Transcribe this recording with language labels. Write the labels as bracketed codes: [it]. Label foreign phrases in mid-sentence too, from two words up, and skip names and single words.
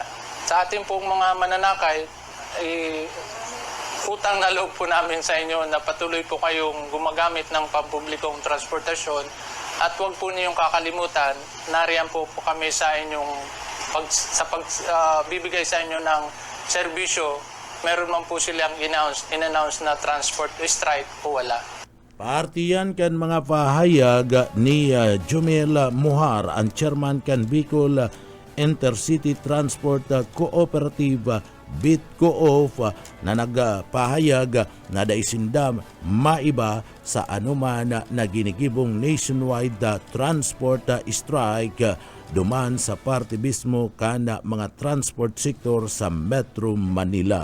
[tl] Sa ating pong mga mananakay, utang na loob po namin sa inyo na patuloy po kayong gumagamit ng pampublikong transportasyon at huwag po niyong kakalimutan, nariyan po kami sa inyong bibigay sa inyo ng serbisyo. Meron man po silang in-announce na [en] transport strike [tl] o wala. [bik] Partiyan kan mga pahayag ni Jumel Muhar, ang chairman kan Bicol Intercity Transport Cooperative BITCOOP na nagpahayag na daisinda maiba sa anuman na ginigibong [en] nationwide transport strike [bik] duman sa parte mismo kana mga [en] transport sector [bik] sa Metro Manila.